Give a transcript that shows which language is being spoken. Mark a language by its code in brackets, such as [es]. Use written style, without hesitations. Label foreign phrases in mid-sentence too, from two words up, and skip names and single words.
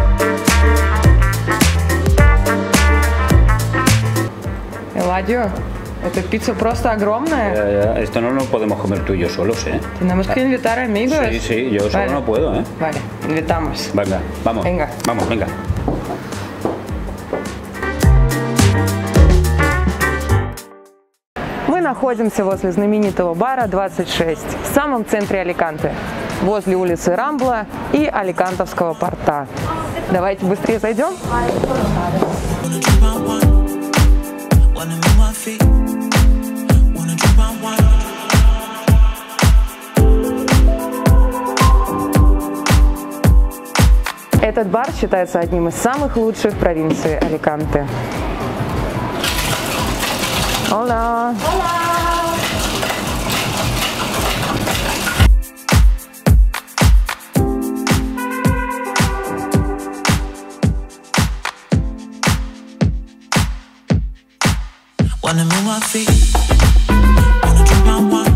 [ru] Eladio, [es] Esta pizza [ru] просто огромная. [es] Esto no lo podemos comer tú y yo solos, ¿eh? Tenemos que invitar amigos. Sí, yo solo no puedo, ¿eh? Vale, invitamos. Venga, vamos. Venga. Vamos, venga. [ru] Мы находимся возле знаменитого бара 26, в самом центре Аликанте, возле улицы Рамбла и Аликантовского порта. Давайте быстрее зайдем. Этот бар считается одним из самых лучших в провинции Аликанте. [es] Hola. [en] Wanna move my feet, wanna drink my wine.